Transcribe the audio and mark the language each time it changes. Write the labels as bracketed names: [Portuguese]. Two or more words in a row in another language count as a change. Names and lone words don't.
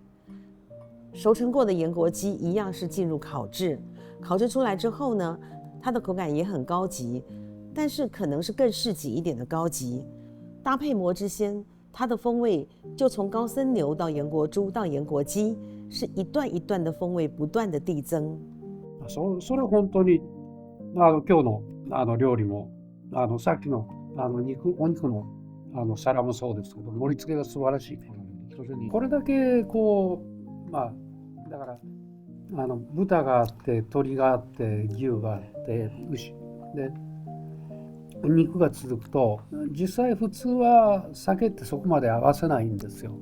[Chinese] 熟成过的延国鸡一样是进入烤制，烤制出来之后呢，它的口感也很高级，但是可能是更市井一点的高级。搭配魔之仙，它的风味就从高森牛到延国猪到延国鸡，是一段一段的风味不断的递增。 [Japanese] それ本当に今日の料理もさっきのお肉の皿もそうですけど、盛り付けが素晴らしいね。これだけこうだから豚があって鶏があって牛があって牛で肉が続くと、実際普通は酒ってそこまで合わせないんですよ。